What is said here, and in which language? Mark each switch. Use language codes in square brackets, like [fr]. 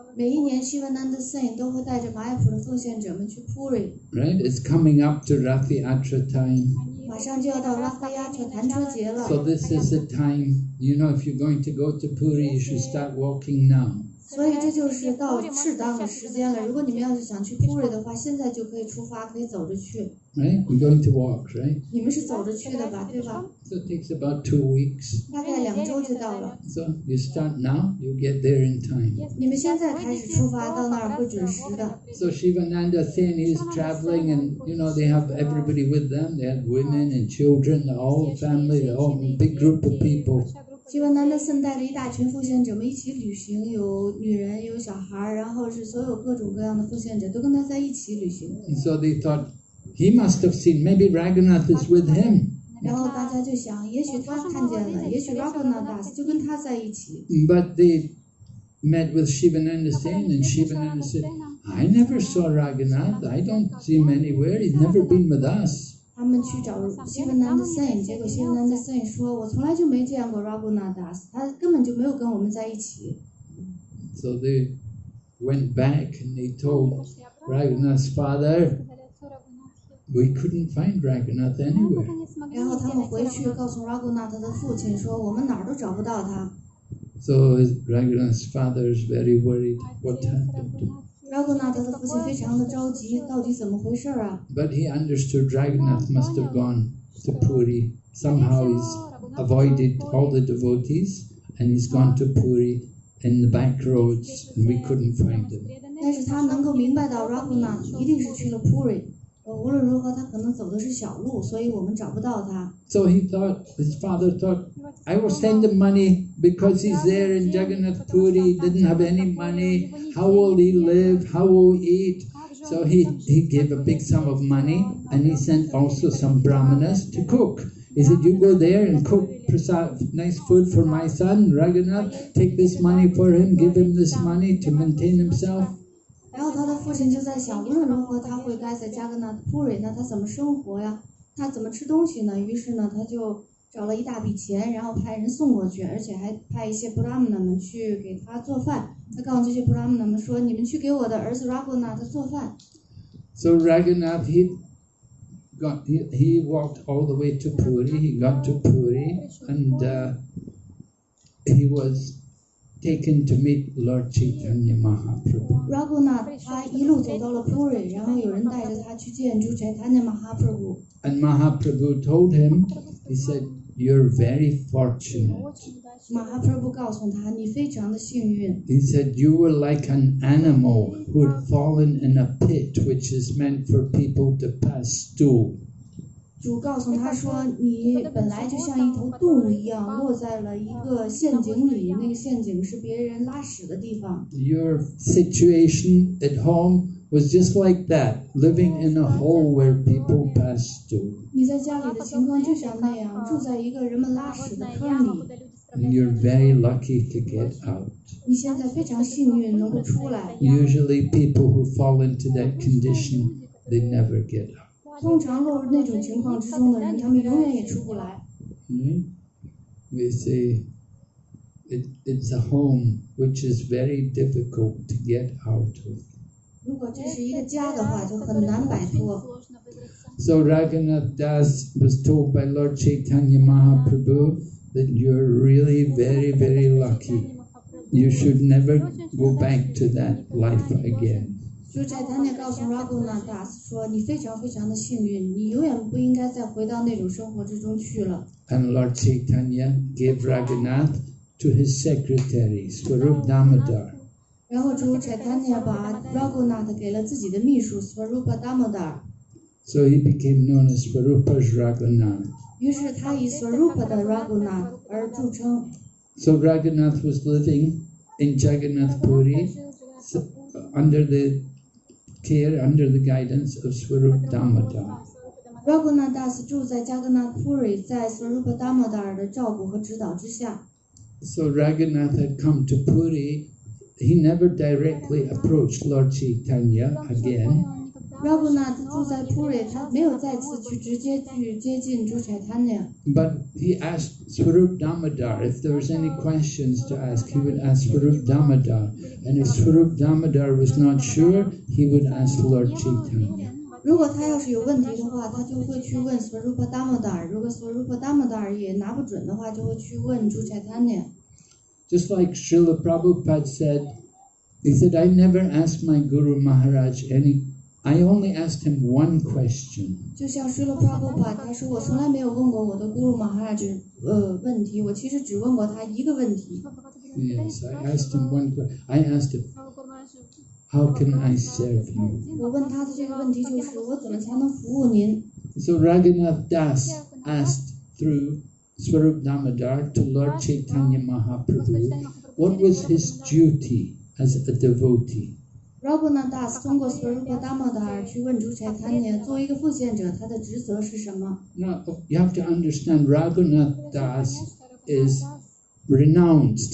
[zh] 每一年 Shivananda Sen 都会带着玛雅普的奉献者们去 Puri。 [en] Right? It's coming up to Rath Yatra time. [zh] 马上就要到 Rath Yatra 弹车节了。 [en] So this is the time, if you're going to go to Puri, you should start walking now. [zh] 所以这就是到适当的时间了。如果你们要是想去 Puri 的话，现在就可以出发，可以走着去。 [en] Right? We're going to walk, right? [zh] 你们是走着去的吧，对吧？ [en] So it takes about 2 weeks. [zh] 大概2周就到了。 [en] So you start now, you get there in time. [zh] 你们现在开始出发，到那儿会准时的。 [en] So Shivananda Sen is traveling, and they have everybody with them. They have women and children, the whole family, the whole big group of people. [zh] Shivananda Sen 带着一大群奉献者们一起旅行，有女人，有小孩，然后是所有各种各样的奉献者都跟他在一起旅行。 [en] And so they thought, he must have seen, maybe Ragunath is with him. [zh] 然后大家就想，也许他看见了，也许 Ragunath 就跟他在一起。 [en] But they met with Shivananda Sen, and Shivananda said, I never saw Ragunath. I don't see him anywhere. He's never been with us. [zh] 他们去找 Shivananda Sen， 结果 Shivananda Sen 说，我从来就没见过 Ragunath， 他根本就没有跟我们在一起。 [en] So they went back and they told Ragunath's father, we couldn't find Ragunath anywhere. [zh] 然后他们回去告诉 Ragunath 的父亲说，我们哪儿都找不到他。 [en] So Ragunath's father is very worried. What happened? [zh] Ragunath 的父亲非常的着急，到底怎么回事啊？ [en] But he understood Ragunath must have gone to Puri. Somehow he's avoided all the devotees and he's gone to Puri in the back roads and we couldn't find him. [zh] 但是他能够明白到 Ragunath 一定是去了 Puri。无论如何，他可能走的是小路，所以我们找不到他。 [en] So his father thought, I will send him money because he's there in Jagannath Puri, didn't have any money. How will he live? How will he eat? So he gave a big sum of money and he sent also some brahmanas to cook. He said, you go there and cook nice food for my son, Ragunath. Take this money for him, give him this money to maintain himself. [zh] 然后他的父亲就在想，无论如何他会待在加格纳普瑞，那他怎么生活呀？他怎么吃东西呢？于是呢，他就找了一大笔钱，然后派人送过去，而且还派一些布拉姆纳们去给他做饭。他告诉这些布拉姆纳们说：“你们去给我的儿子 Ragunath 做饭。” [en] So Ragunath, he walked all the way to Puri. He got to Puri and he was taken to meet Lord Chaitanya Mahaprabhu. [zh] Ragunath 他一路走到了 Puri， 然后有人带着他去见主 Chaitanya Mahaprabhu。 [en] And Mahaprabhu told him, he said, you're very fortunate. [zh] Mahaprabhu 告诉他，你非常的幸运。 [en] He said, you were like an animal who had fallen in a pit which is meant for people to pass stool. [zh] 主告诉他说，你本来就像一头动物一样，落在了一个陷阱里，那个陷阱是别人拉屎的地方。 [en] Your situation at home was just like that, living in a hole where people pass stool. [zh] 你在家里的情况就像那样，住在一个人们拉屎的坑里。 [en] And you're very lucky to get out. [zh] 你现在非常幸运能够出来。 [en] Usually people who fall into that condition, they never get out. [zh] 通常落入那种情况之中的人，他们永远也出不来。 [en] We say it's a home which is very difficult to get out of. [zh] 如果这是一个家的话，就很难摆脱。 [en] So Ragunath Das was told by Lord Chaitanya Mahaprabhu that you're really very, very lucky. You should never go back to that life again. [zh] 主 Chaitanya 告诉 Ragunath Das 说，你非常非常的幸运，你永远不应该再回到那种生活之中去了。 [en] And Lord Chaitanya gave Ragunath to his secretary, Swarup Damodar. [zh] 然后主 Chaitanya 把 Ragunath 给了自己的秘书 Swarupa Damodar。 [en] So he became known as Swarupa's Ragunath. [zh] 于是他以 Swarupa 的 Ragunath 而著称。 [en] So Ragunath was living in Jagannath Puri under the guidance of Swarup Damodar. [zh] Ragunath Das 住在加格纳普瑞，在 Swarupa Damodar 的照顾和指导之下。 [en] So Ragunath had come to Puri. He never directly approached Lord Chaitanya again. [zh] Ragunath 住在 Puri， 他没有再次去直接去接近主 Chaitanya。 [en] But he asked Swarup Damodar if there was any questions to ask. He would ask Swarup Damodar, and if Swarup Damodar was not sure, he would ask Lord Chaitanya. [zh] 如果他要是有问题的话，他就会去问 Swarupa Damodar。如果 Swarupa Damodar 也拿不准的话，就会去问主 Chaitanya。 [en] Just like Srila Prabhupada said, he said, I never asked my Guru Maharaj I only asked him one question. [zh] 就像 Srila Prabhupada 他说，我从来没有问过我的 Guru Maharaj 问题，我其实只问过他一个问题。 [en] Yes, I asked him one question. I asked him, how can I serve you? [zh] 我问他的这个问题就是，我怎么才能服务您？ [en] So Ragunath Das asked through Swarup Damodar to Lord Chaitanya Mahaprabhu, what was his duty as a devotee? [zh] Ragunath Das 通过 Swarupa Damodar 去问主 Chaitanya， 作为一个奉献者，他的职责是什么？ [en] Now, you have to understand, Ragunath Das is renounced.